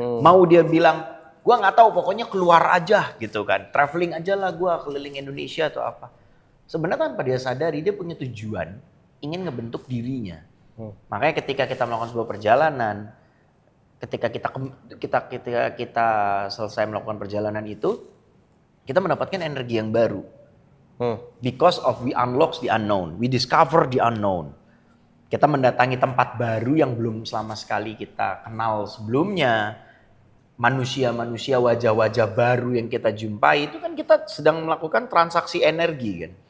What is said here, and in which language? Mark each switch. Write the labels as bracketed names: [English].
[Indonesian] Mau dia bilang gua nggak tahu, pokoknya keluar aja gitu kan, traveling aja lah gua keliling Indonesia atau apa. Sebenarnya tanpa dia sadari dia punya tujuan, ingin ngebentuk dirinya. Makanya ketika kita melakukan sebuah perjalanan, ketika kita selesai melakukan perjalanan itu, kita mendapatkan energi yang baru. [English] Because of we unlock the unknown, we discover the unknown. [Indonesian] Kita mendatangi tempat baru yang belum sama sekali kita kenal sebelumnya. Manusia-manusia, wajah-wajah baru yang kita jumpai, itu kan kita sedang melakukan transaksi energi kan.